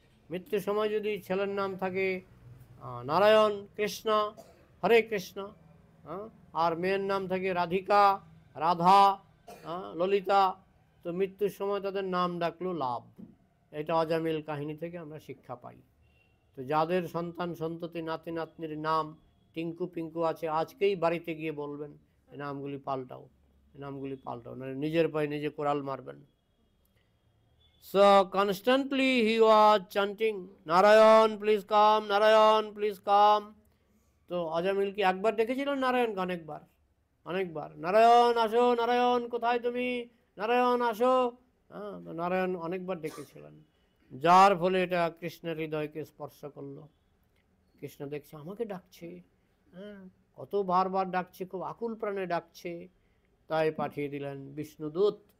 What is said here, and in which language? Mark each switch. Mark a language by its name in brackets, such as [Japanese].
[Bangla] মৃত্যুর সময় যদি ছেলের নাম থাকে নারায়ণ, কৃষ্ণ, হরে কৃষ্ণ, আর মেয়ের নাম থাকে রাধিকা, রাধা, ললিতা, তো মৃত্যুর সময় তাদের নাম ডাকলো লাভ। এটা অজামিল কাহিনী থেকে আমরা শিক্ষা পাই। তো যাদের সন্তান সন্ততি নাতি নাতনির নাম টিঙ্কু পিঙ্কু আছে, আজকেই বাড়িতে গিয়ে বলবেন এই নামগুলি পাল্টাও, এই নামগুলি পাল্টাও, না নিজের পায়ে নিজে কোরাল মারবেন। [English] So constantly he was chanting, Narayan please come, Narayan please come. [Bangla] তো অজামিল কি একবার ডেকেছিলেন নারায়ণকে? অনেকবার, অনেকবার, নারায়ণ আসো, নারায়ণ কোথায় তুমি, নারায়ণ আসো। নারায়ণ অনেকবার ডেকেছিলেন, যার ফলে এটা কৃষ্ণের হৃদয়কে স্পর্শ করলো। কৃষ্ণ দেখছে আমাকে ডাকছে, কত বারবার ডাকছে, খুব আকুল প্রাণে ডাকছে, তাই পাঠিয়ে দিলেন বিষ্ণুদূত।